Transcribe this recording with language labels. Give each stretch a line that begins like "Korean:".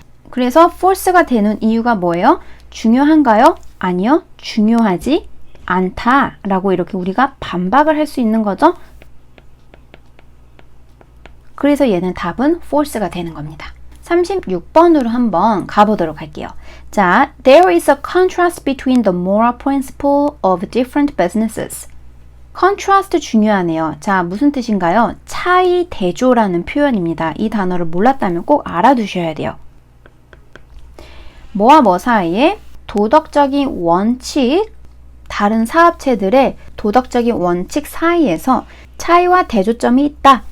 Korean: 그래서 false가 되는 이유가 뭐예요? 중요한가요? 아니요. 중요하지 않다라고 이렇게 우리가 반박을 할 수 있는 거죠. 그래서 얘는 답은 false가 되는 겁니다. 36번으로 한번 가보도록 할게요.
English: 자, there is a contrast between the moral principle of different businesses.
Korean: contrast 중요하네요. 자, 무슨 뜻인가요? 차이 대조라는 표현입니다. 이 단어를 몰랐다면 꼭 알아두셔야 돼요. 뭐와 뭐 사이에 도덕적인 원칙, 다른 사업체들의 도덕적인 원칙 사이에서 차이와 대조점이 있다.